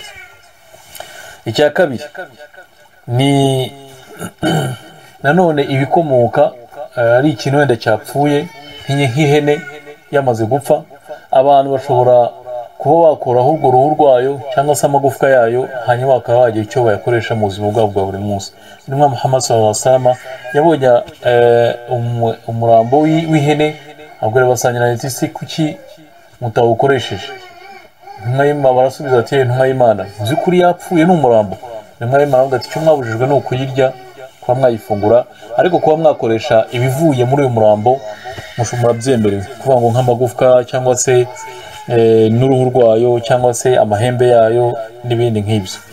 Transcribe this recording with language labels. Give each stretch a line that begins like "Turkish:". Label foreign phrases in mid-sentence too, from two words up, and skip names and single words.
Kinyarwanda: Icya kabiri ni nanone ibikomoka, ari ikintu wenda cyapfuye nk'ihene yamaze gupfa, abantu bashobora kuba bakoraho urwo ruhu rwayo cyangwa se amagufwa yayo, hanyuma bakaba bagira icyo bayakoresha mu buzima bwabo bwa buri munsi. Intumwa Muhammad
Arabic: صلى الله عليه وسلم
Kinyarwanda: yabonye umurambo w'ihene, abwira abasangirangendo ati si kuki mutawukoresheje? Intumwa y'Imana barasubiza ati intumwa y'Imana, uzi kuri yapfuye n'umurambo? Intumwa y'Imana avuga ati icyo mwabujijwe ni ukuyirya, kuba mwayifungura, ariko kuba mwakoresha ibivuye muri uyu murambo mushobora byemerewe, kuvuga ngo nk'amagufwa cyangwa se n'uruhu rwayo cyangwa se amahembe yayo n'ibindi nk'ibyo.